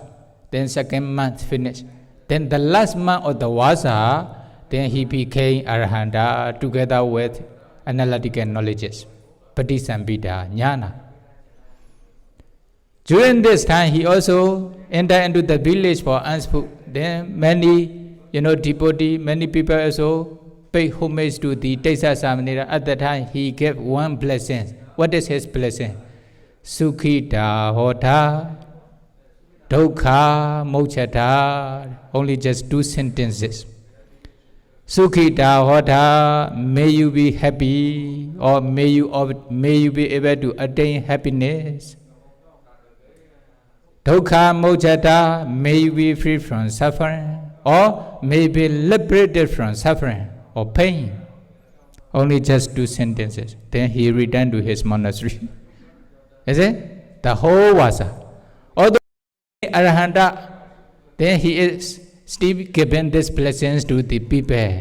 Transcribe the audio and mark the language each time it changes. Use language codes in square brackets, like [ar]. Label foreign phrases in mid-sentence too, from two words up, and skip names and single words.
[en] Then second month finished. Then the last month of the Vasa, then he became Arahanta together with analytical knowledges, [pi] Patisambhida, Jnana. [en] During this time, he also entered into the village for Anspu. Then many, devotees, many people also pay homage to the Tissa Samanera. At that time, he gave one blessing. What is his blessing? [pi] Sukhita hota, dukkha mochata. [en] Only just 2 sentences. [pi] Sukhita hota, [en] may you be happy, or may you be able to attain happiness. [pi] Dukkha mochata, [en] may you be free from suffering, or may be liberated from suffering or pain. Only just 2 sentences. Then he returned to his monastery. Is it? The whole Vasa. Although Arahanta, then he is still giving these blessings to the people.